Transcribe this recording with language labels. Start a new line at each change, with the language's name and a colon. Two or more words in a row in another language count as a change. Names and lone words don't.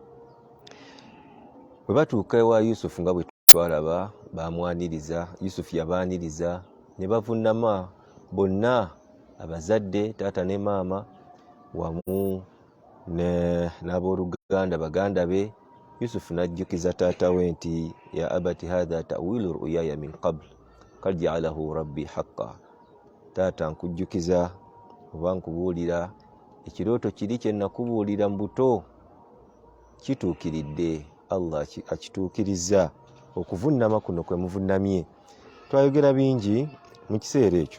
Ganda: Bwe batuuka ewa Yusufu nga bwe twalaba, baamwaniriza, Yusufu yabaaniriza ne bavunnama bonna, abazadde, taata ne maama wamu n'abooluganda baganda be. Yusufu n'ajjukiza taata we nti
Arabic: يا أبت هذا تأويل رؤياي من قبل قد جعلها ربي حقا.
Ganda: Taata, nkujjukiza oba nkubuulira ekirooto kiri kye nakubuulira mu buto kituukiridde. Allah akituukiriza. Okuvunnama kuno kwe muvunnamye. Twayogera bingi mu kiseera ekyo.